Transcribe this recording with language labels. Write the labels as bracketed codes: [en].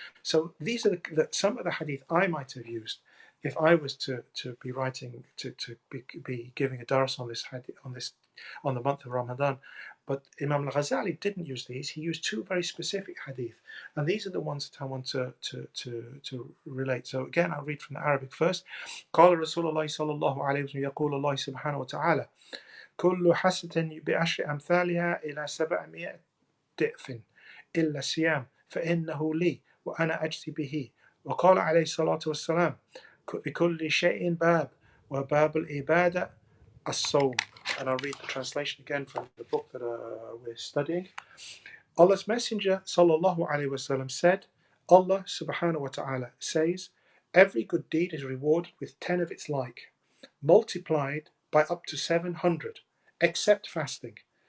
[en] So these are some of the hadith I might have used if I was to be writing, to be giving a dars on this hadith, on the month of Ramadan. But Imam Al-Ghazali didn't use these. He used two very specific hadith, and these are the ones that I want to relate. So again, I'll read from the Arabic first. [ar] قال رسول الله صلى الله عليه وسلم يقول الله سبحانه وتعالى كل حسنة بعشر أمثالها إلى 700 ضعف إلا الصيام فإنه لي وأنا أجزي به. وقال عليه الصلاة والسلام لكل شيء باب وباب العبادة الصوم. [en] And I'll read the translation again from the book that we're studying. Allah's Messenger sallallahu alaihi wasallam said, Allah subhanahu wa ta'ala says, every good deed is rewarded with 10 of its like, multiplied by up to 700, except fasting.